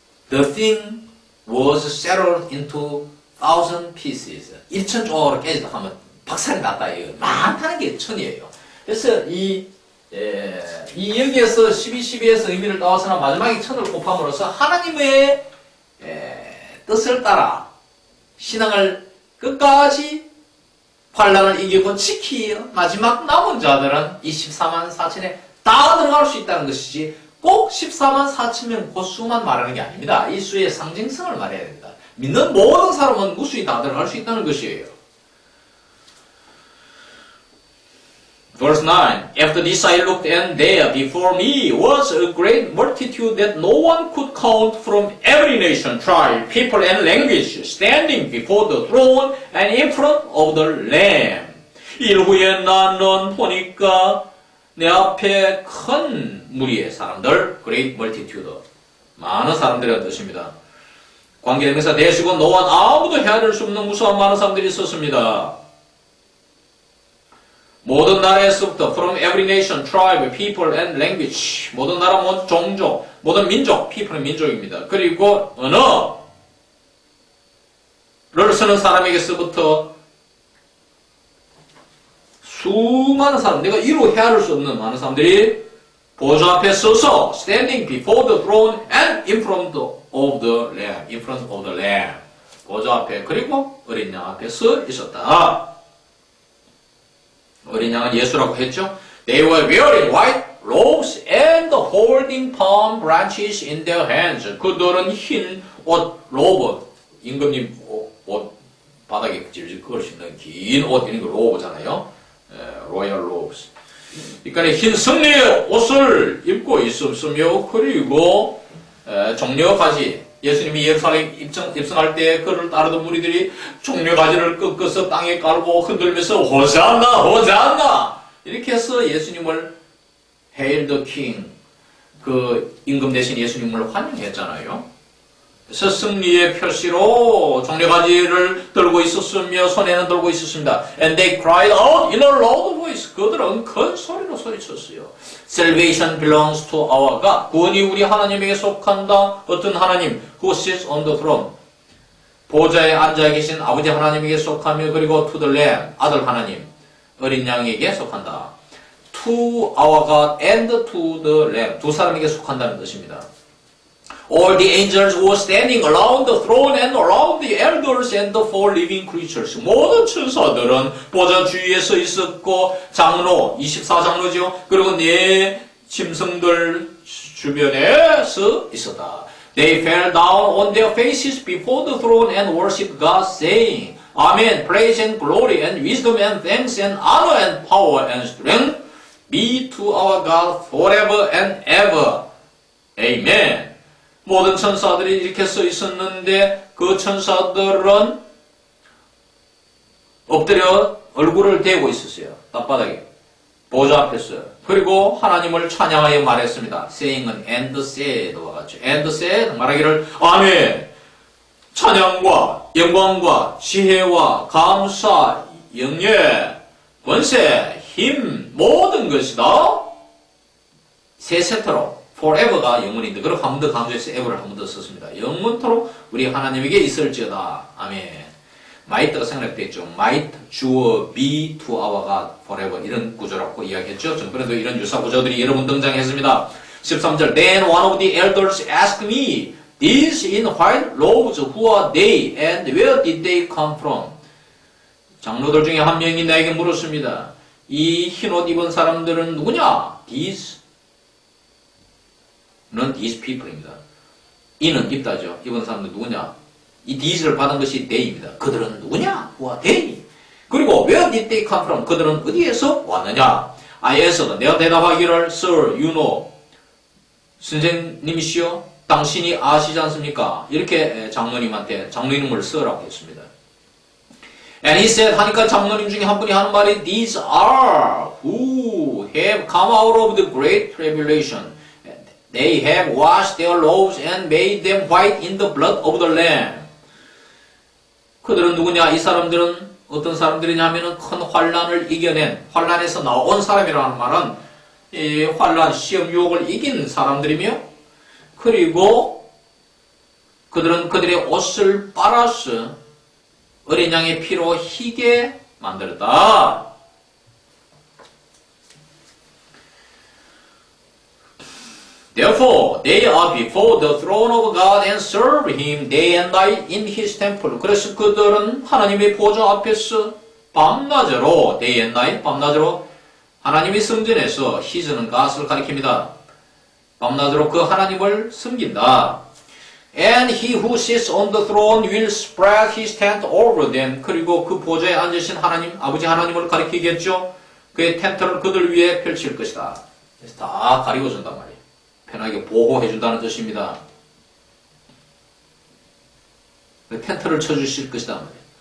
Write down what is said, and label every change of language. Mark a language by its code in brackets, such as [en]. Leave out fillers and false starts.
[en] The thing was shattered into 1,000 pieces. [ko] 1,000쪽으로 깨지다 하면 박살이 났다. 이거 많다는 게 천이에요. 그래서 여기에서 12에서 의미를 따와서는 마지막에 천을 곱함으로써 하나님의 뜻을 따라 신앙을 끝까지 환란을 이기고 지키어 마지막 남은 자들은 이 14만 4천에 다 들어갈 수 있다는 것이지 꼭 14만 4천 그 수만 말하는 게 아닙니다. 이 수의 상징성을 말해야 됩니다. 믿는 모든 사람은 무수히 다 들어갈 수 있다는 것이에요. [en] Verse 9. After this I looked, and there before me was a great multitude that no one could count from every nation, tribe, people, and language, standing before the throne and in front of the Lamb. [ko] 이후에 나는 보니까 내 앞에 큰 무리의 사람들, [en] great multitude, [ko] 많은 사람들이라는 뜻입니다. 관계대명사 대시고 너와 아무도 헤아릴 수 없는 무수한 많은 사람들이 있었습니다. 모든 나라에서부터 [en] from every nation, tribe, people and language, [ko] 모든 나라, 모든 종족, 모든 민족, people은 민족입니다. 그리고 언어를 쓰는 사람에게서부터 수많은 사람, 내가 이루 헤아릴 수 없는 많은 사람들이 보좌 앞에 서서 [en] standing before the throne and in front of the Lamb, [ko] in front of the Lamb, 보좌 앞에 그리고 어린 양 앞에 서 있었다. 어린 양은 예수라고 했죠. [en] They were wearing white robes and holding palm branches in their hands. [ko] 그들은 흰 옷, 로브, 임금님 옷 바닥에 질질 그을 수 있는 긴 옷, 이런 거 로브잖아요. 로얄 로브스. 그러니까 흰 승리의 옷을 입고 있었으며 그리고 종려가지. 예수님이 예루살렘 입성할 때 그를 따르던 무리들이 종려가지를 꺾어서 땅에 깔고 흔들면서 호산나 호산나 이렇게 해서 예수님을 [en] Hail the King, [ko] 그 임금 대신 예수님을 환영했잖아요. 그래서 승리의 표시로 종려가지를 들고 있었으며 손에는 들고 있었습니다. [en] And they cried out in a loud voice. [ko] 그들은 큰 소리로 소리쳤어요. [en] Salvation belongs to our God. [ko] 구원이 우리 하나님에게 속한다. 어떤 하나님? [en] Who sits on the throne. [ko] 보좌에 앉아 계신 아버지 하나님에게 속하며 그리고 [en] to the Lamb. [ko] 아들 하나님, 어린 양에게 속한다. [en] To our God and to the Lamb. [ko] 두 사람에게 속한다는 뜻입니다. [en] All the angels were standing around the throne and around the elders and the four living creatures. [ko] 모든 천사들은 보좌 주위에 서 있었고 장로, 24장로죠. 그리고 네 짐승들 주변에 서 있었다. [en] They fell down on their faces before the throne and worshipped God, saying, Amen, praise and glory and wisdom and thanks and honor and power and strength be to our God forever and ever. Amen. [ko] 모든 천사들이 이렇게 서 있었는데 그 천사들은 엎드려 얼굴을 대고 있었어요. 땅바닥에. 보좌 앞에서요. 그리고 하나님을 찬양하여 말했습니다. saying은 [en] and said [ko] 와 같죠. [en] and said [ko] 말하기를 아멘. 찬양과 영광과 지혜와 감사, 영예, 권세, 힘 모든 것이다. 세 세트로 forever가 영원인데 그리고 한 번 더 강조해서 ever를 한 번 더 썼습니다. 영원토록 우리 하나님에게 있을지어다. 아멘. might가 생략됐죠. might, 주어, be, [en] to our God, [ko] forever 이런 구조라고 이야기했죠. 전번에도 이런 유사 구조들이 여러 번 등장했습니다. 13절 [en] Then one of the elders asked me, These in white robes, who are they and where did they come from? [ko] 장로들 중에 한 명이 나에게 물었습니다. 이 흰옷 입은 사람들은 누구냐? These 는 [en] these people [ko] 입니다. 이는 입다죠. 입은 사람들 누구냐? 이 these를 받은 것이 they입니다. 그들은 누구냐? [en] Who are they? 그리고 where did they come from? [ko] 그들은 어디에서 왔느냐? [en] I answered. [ko] 내가 대답하기를 [en] Sir, you know. [ko] 선생님이시여, 당신이 아시지 않습니까? 이렇게 장로님한테 장로님을 Sir라고 했습니다. [en] And he said, [ko] 하니까 장로님 중에 한 분이 하는 말이 [en] These are who have come out of the great tribulation. They have washed their robes and made them white in the blood of the Lamb. [ko] 그들은 누구냐? 이 사람들은 어떤 사람들이냐 하면은 큰 환란을 이겨낸, 환란에서 나온 사람이라는 말은 이 환란, 시험, 유혹을 이긴 사람들이며 그리고 그들은 그들의 옷을 빨아서 어린 양의 피로 희게 만들었다. [en] Therefore, they are before the throne of God and serve Him day and night in His temple. [ko] 그래서 그들은 하나님의 보좌 앞에서 밤낮으로, [en] day and night, [ko] 밤낮으로 하나님의 성전에서 His는 God을 가리킵니다. 밤낮으로 그 하나님을 섬긴다. [en] And he who sits on the throne will spread his tent over them. [ko] 그리고 그 보좌에 앉으신 하나님, 아버지 하나님을 가리키겠죠. 그의 텐트를 그들 위에 펼칠 것이다. 그래서 다 가리워준단 말이에요. 편하게 보호해준다는 뜻입니다. 텐트를 쳐주실 것이다 말이에요.